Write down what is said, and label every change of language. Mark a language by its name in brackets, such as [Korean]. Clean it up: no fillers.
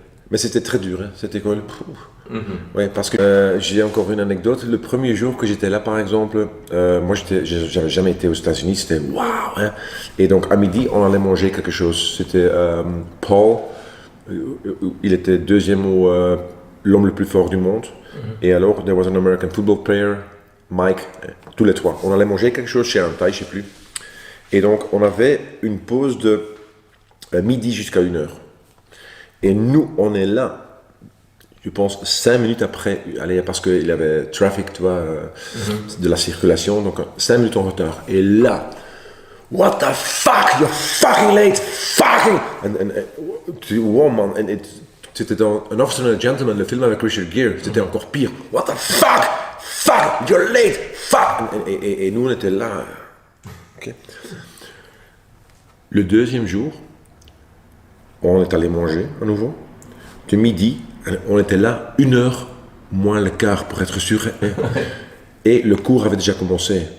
[French] Mais c'était très dur, hein, cette école. Ouais, parce que j'ai encore une anecdote. Le premier jour que j'étais là, par exemple, moi, j'avais jamais été aux États-Unis, c'était waouh. Hein. Et donc, à midi, on allait manger quelque chose. C'était Paul, il était deuxième au l'homme le plus fort du monde. Et alors, [English] there was an American football player, [French] Mike, tous les trois. On allait manger quelque chose chez un Thaï, je sais plus. Et donc, on avait une pause de midi jusqu'à 1h. Et nous, on est là, je pense, 5 minutes après, allez, parce qu'il y avait traffic, tu vois, de la circulation, donc 5 minutes en retard. Et là, [English] what the fuck, you're fucking late, fucking! Wow, man, [French] c'était dans An Officer and a Gentleman, le film avec Richard Gere, c'était encore pire. [English] What the fuck, fuck, you're late, fuck! [French] Et nous, on était là. Okay. Le deuxième jour, on est allé manger à nouveau. De midi, on était là 1h moins le quart pour être sûr. Et le cours avait déjà commencé.